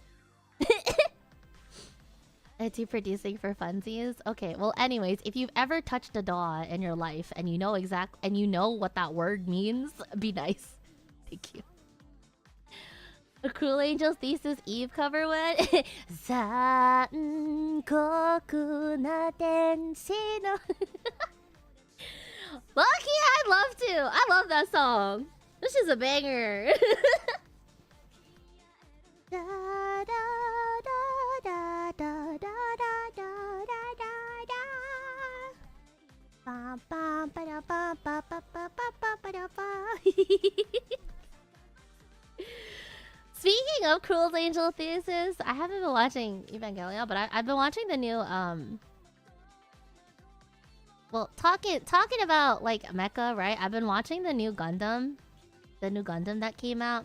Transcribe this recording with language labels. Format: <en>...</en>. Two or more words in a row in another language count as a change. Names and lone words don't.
<en>It's producing for funsies. Okay, well, anyways, if you've ever touched a doll in your life and you know what that word means, be nice. Thank you. The Cruel Angel's Thesis Eve cover went.</en> <ja>残酷な天使の.</ja> <en>Lucky, I'd love to. I love that song. This is a banger. Da, da, da, da, da, da, da, da, da. Bum, bum, ba-da, bum, ba, ba, ba, ba, ba, ba-da, ba. Speaking of Cruel Angel Thesis, I haven't been watching Evangelion, but I've been watching the new well, talking about like mecha, right? I've been watching the new Gundam that came out.</en>